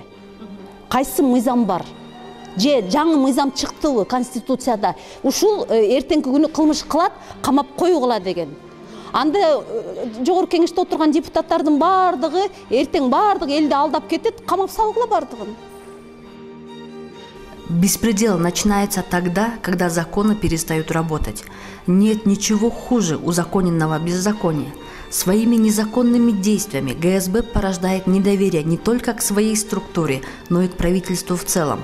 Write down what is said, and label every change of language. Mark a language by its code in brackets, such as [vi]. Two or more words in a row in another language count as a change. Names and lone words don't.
[ky] Кайсы мыйзам бар? Же жаңы мыйзам чыктыбы Конституцияда? Ушул эртеңки күнү кылмыш кылат, камап коюгула деген. Анда жогорку кеңеште отурган депутаттардын бардыгы эртең бардыгы элди алдап кетет, камап салгыла бардыгын. [ru] Беспредел начинается тогда, когда законы перестают работать. Нет ничего хуже узаконенного беззакония. Своими незаконными действиями ГСБ порождает недоверие не только к своей структуре, но и к правительству в целом.